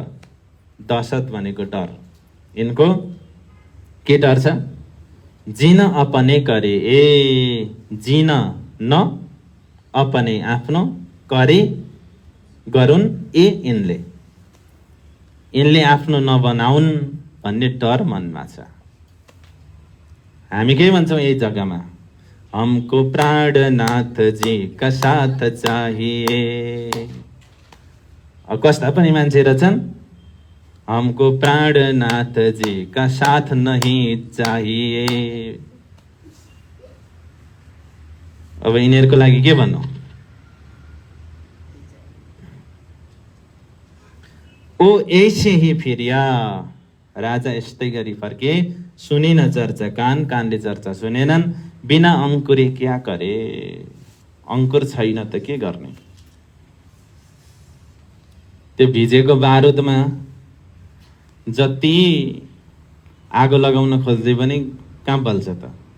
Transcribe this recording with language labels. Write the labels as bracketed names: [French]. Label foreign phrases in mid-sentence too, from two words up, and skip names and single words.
[Nepali] दहशत भनेको डर। इनको के डर छ? [Hindi] जिन अपने करे, ए जिन न अपने [Nepali] आफ्नो करे गरून्, ए यिनले आफ्नो नबनाउन् भन्ने डर मनमा छ। हामी के भन्छौँ यही जग्गामा? [Hindi] हमको प्राणनाथ जी का साथ चाहिए। [Nepali] कस्ता पनि मान्छे रहेछन्, [Hindi] हमको प्राणनाथ जी का साथ नहीं चाहिए। [Nepali] अब यिनीहरूको लागि के भन्नु? [Hindi] ओ ऐसे ही फिरिया। [Nepali] राजा यस्तै गरी फर्के। [Hindi] सुनिन चर्चा कान, [Nepali] कानले चर्चा सुनेनन्। [Hindi] बिना अंकुरे क्या करे? [Nepali] अंकुर छैन त के गर्ने? त्यो भिजेको बारुदमा जति आगो लगाउन खोज्दै पनि कहाँ बल्छ त?